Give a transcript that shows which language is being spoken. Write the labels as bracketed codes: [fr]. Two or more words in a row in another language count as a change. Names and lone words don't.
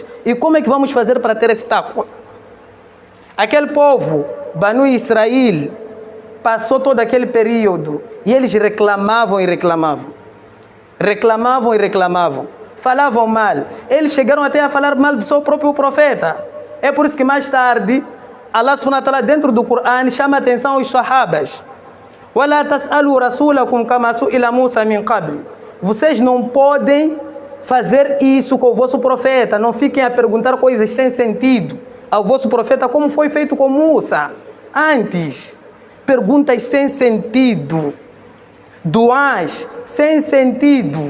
[pt] E como é que vamos fazer para ter esse taqwa? Aquele povo, Banu Israel, passou todo aquele período e eles reclamavam e reclamavam. Reclamavam e reclamavam. Falavam mal. Eles chegaram até a falar mal do seu próprio profeta. É por isso que mais tarde, [ar] الله سبحانه وتعالى [pt] dentro do Corão chama a atenção aos sahabas. [ar] وَلَا تَسْأَلُوا رَسُولَكُمْ كَمَا سُئِلَ مُوسَى مِنْ قَبْلِ. [pt] Vocês não podem fazer isso com o vosso profeta. Não fiquem a perguntar coisas sem sentido ao vosso profeta, como foi feito com Musa. Antes, perguntas sem sentido, duas sem sentido.